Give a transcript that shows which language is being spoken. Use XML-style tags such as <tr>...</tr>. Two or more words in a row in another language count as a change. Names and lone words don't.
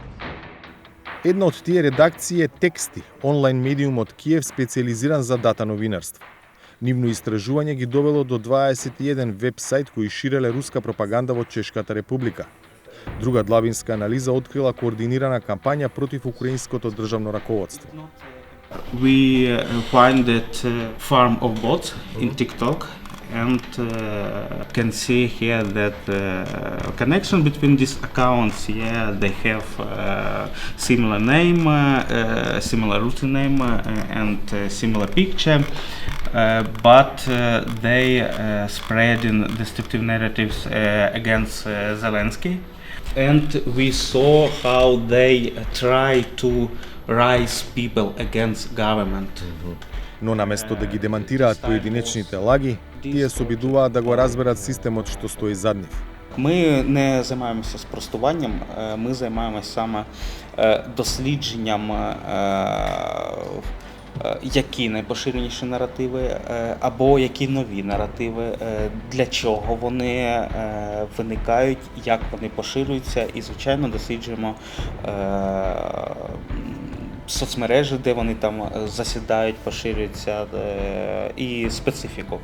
<mk>Една од тие редакции е Тексти, онлайн медиумот Киев специализиран за дата новинарство. Нивно истражување ги довело до 21 веб-сајт кои ширеле руска пропаганда во Чешката република. Друга длабинска анализа открила координирана кампања против украинското државно раководство.</mk> <en>We find that farm of bots in TikTok and can see here that connection between these accounts, they have similar name, similar root name and similar picture, but they spread in destructive narratives against Zelensky. And we saw how they try to rise people against government.</en> <mk>Но наместо да ги демантираат поединечните лаги, тие се обидуваат да го разберат системот што стои зад нив.</mk> <uk>Ми не займаємося спростуванням, ми займаємося саме дослідженням, які найпоширеніші наративи або які нові наративи, для чого вони виникають, як вони поширюються, і, звичайно, досліджуємо соцмережі, де вони там засідають, поширюються, і специфіку.</uk>